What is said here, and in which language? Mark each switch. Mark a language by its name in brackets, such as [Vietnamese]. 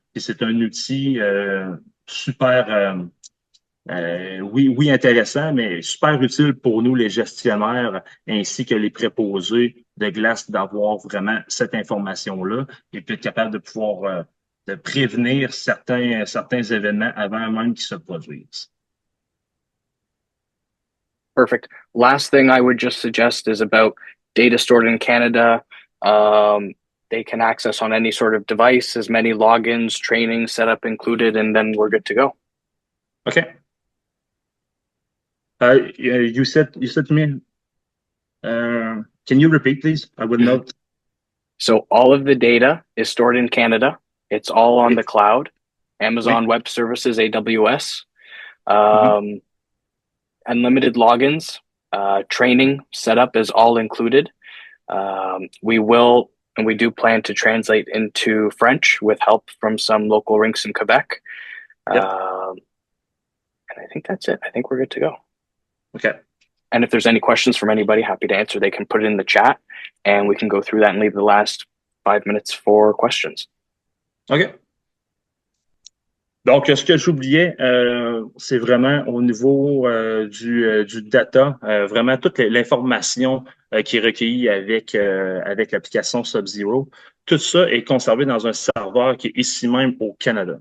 [French] Et c'est un outil super, oui, intéressant, mais super utile pour nous, les gestionnaires, ainsi que les préposés de glace, d'avoir vraiment cette information-là et puis être capable de pouvoir de prévenir certains événements avant même qu'ils se produisent. [English] Perfect. Last thing I would just suggest is about data stored in Canada. They can access on any sort of device, as many logins, training, setup included, and then we're good to go. Okay. You said to me, can you repeat, please? I would note. So all of the data is stored in Canada. It's all on the cloud, Amazon Web Services, AWS. Unlimited logins, training setup is all included. We will, and we do plan to translate into French with help from some local rinks in Quebec. And I think that's it. I think we're good to go. Okay. And if there's any questions from anybody, happy to answer. They can put it in the chat and we can go through that and leave the last 5 minutes for questions. OK. [French] Donc, ce que j'oubliais, c'est vraiment au niveau du data, vraiment toute l'information qui est recueillie avec l'application Sub-Zero. Tout ça est conservé dans un serveur qui est ici même au Canada.